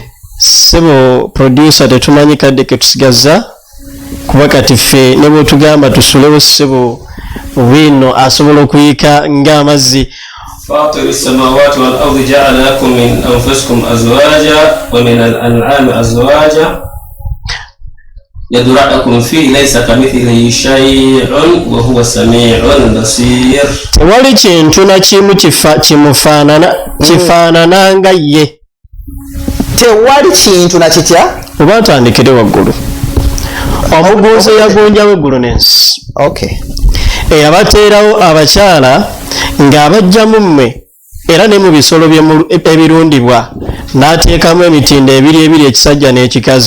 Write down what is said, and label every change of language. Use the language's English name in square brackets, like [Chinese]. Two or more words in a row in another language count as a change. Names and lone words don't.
[Ganda] Sebo producer tetumanyi kadde ke tusigaza kuba kati ffe ne bwe tugamba tusulewo ssebo wino asobola okuyika ng'amazzi [Arabic] فاطر السماوات والأرض جعل لكم من أنفسكم أزواجا ومن الأنعام أزواجا يدرأكم فيه ليس كمثله شيء وهو السميع البصير. [Ganda] Tewali kintu na kimu kifaanana nga ye. Tewali kintu na kitya oba ntandikire waggulu. Omugunzi yagonjawo eggulu n'ensi. Okay. Eyabateerawo abakyala ng'abajjamu mmwe era ne mu bisolo ebirundibwa n'ateekamu emitindo ebiri ekisajja n'ekikazi.